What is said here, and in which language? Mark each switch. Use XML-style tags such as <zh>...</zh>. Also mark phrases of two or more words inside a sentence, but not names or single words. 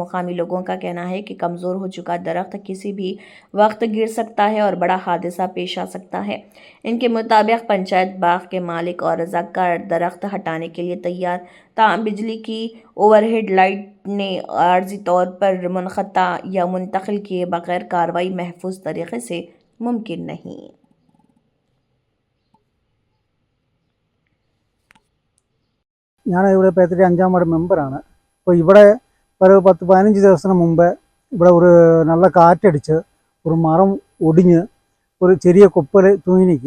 <ur>مقامی لوگوں کا کہنا ہے کہ کمزور ہو چکا درخت کسی بھی وقت گر سکتا ہے اور بڑا حادثہ پیش آ سکتا ہے. ان کے مطابق پنچایت باغ کے مالک اور رضاکار درخت ہٹانے کے لیے تیار، تاہم بجلی کی</ur> <en>overhead light</en> <ur>نے عارضی طور پر منقطع یا منتقل کیے بغیر کارروائی محفوظ طریقے سے ممکن نہیں.</ur> <ml>ഞാൻ ഇവിടെ പേത്തരി 5-ാം വാർഡ് മെമ്പറാണ്. അപ്പോൾ ഇവിടെ ഒരു 10-15 ദിവസത്തിന് മുമ്പ് ഇവിടെ ഒരു നല്ല കാറ്റടിച്ച് ഒരു മരം ഒടിഞ്ഞ് ഒരു ചെറിയ കൊപ്പൽ തൂങ്ങി നിൽക്കുക.</ml>